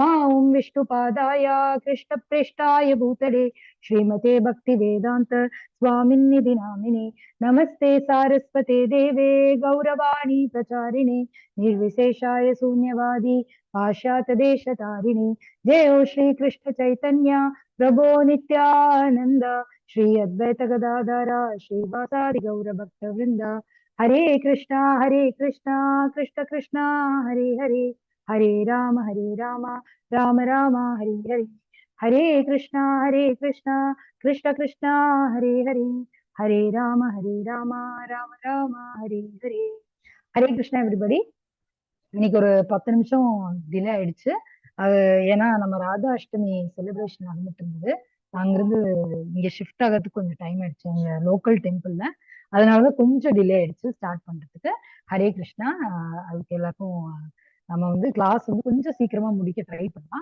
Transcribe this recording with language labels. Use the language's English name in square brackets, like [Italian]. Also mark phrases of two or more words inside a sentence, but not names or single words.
[Sanskrit] ॐ विष्णुपादाय कृष्णप्रेष्ठाय भूतले श्रीमते भक्तिवेदान्त स्वामिन्निधि नामिने नमस्ते सारस्वते देवे गौरवाणी प्रचारिणे निर्विशेषाय शून्यवादी पाश्चात्यदेशतारिणे जय हो श्री कृष्ण चैतन्य प्रभो नित्यानंद श्री अद्वैत गदाधर श्रीवासादि गौर भक्त वृंद हरे कृष्णा कृष्ण कृष्णा हरे हरे हरे राम राम राम हरे हरे हरे कृष्णा कृष्ण कृष्णा हरे हरे हरे राम राम राम हरे हरे हरे कृष्णा एवरीबॉडी [Tamil] இன்னைக்கு ஒரு 10 நிமிஷம் டிலே ஆயிடுச்சு. அது ஏன்னா நம்ம ராதா அஷ்டமி செலிப்ரேஷன் நடந்துட்டு இருந்தது. அங்கிருந்து இங்க ஷிஃப்ட் ஆகிறதுக்கு கொஞ்சம் டைம் ஆயிடுச்சு எங்க [English] local templeல. [Tamil] அதனாலதான் கொஞ்சம் டிலே ஆயிடுச்சு ஸ்டார்ட் பண்றதுக்கு. ஹரே கிருஷ்ணா. அதுக்கு எல்லாருக்கும் நம்ம வந்து கிளாஸ் வந்து கொஞ்சம் சீக்கிரமா முடிக்க ட்ரை பண்ணலாம்.